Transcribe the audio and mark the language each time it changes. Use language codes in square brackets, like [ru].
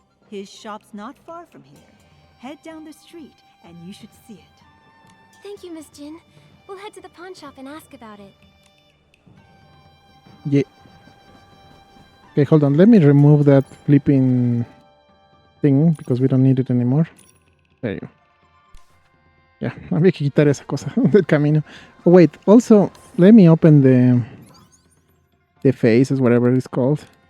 [en] His shop's not far from here. Head down the street, and you should see it. Thank you, Miss Jin. We'll head to the pawn shop and ask about it. Yeah. Okay, hold on. Let me remove that flipping thing because we don't need it anymore. There you go. [es] Ya, había que quitar esa cosa del camino. [en] Oh, wait, also, let me open the faces, whatever it's called.